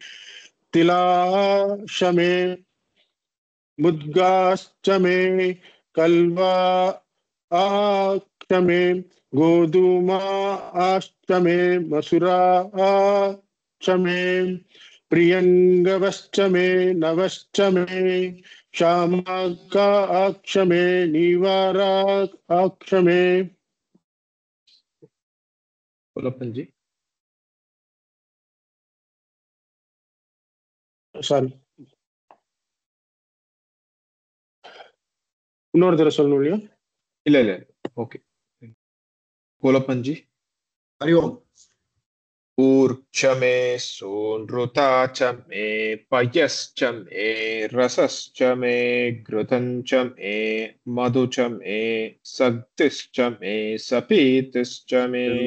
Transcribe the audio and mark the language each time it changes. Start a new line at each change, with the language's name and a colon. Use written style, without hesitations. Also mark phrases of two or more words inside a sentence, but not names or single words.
Sanskrit: तिलाश मे मुद्गाश्च मे कल्वा आश्च मे गोधूमा आश्च मे मसुरा आश्च मे प्रियंगवश्च मे नवश्च मे श्यामाका आक्ष मे नीवारा आक्ष मे।
Hindi: कोलप्पन जी
Tamil: சாரி, இன்னொரு தடவை சொல்லணும் இல்லையா? இல்ல இல்ல ஓகே.
Hindi: कोलप्पन जी
Sanskrit: हरि ओम। ऊर्च मे सोनृता च मे पयश्च मे रसश्च मे घृतं च मे मधु च मे सक्तिश्च मे सपीतिश्च मे।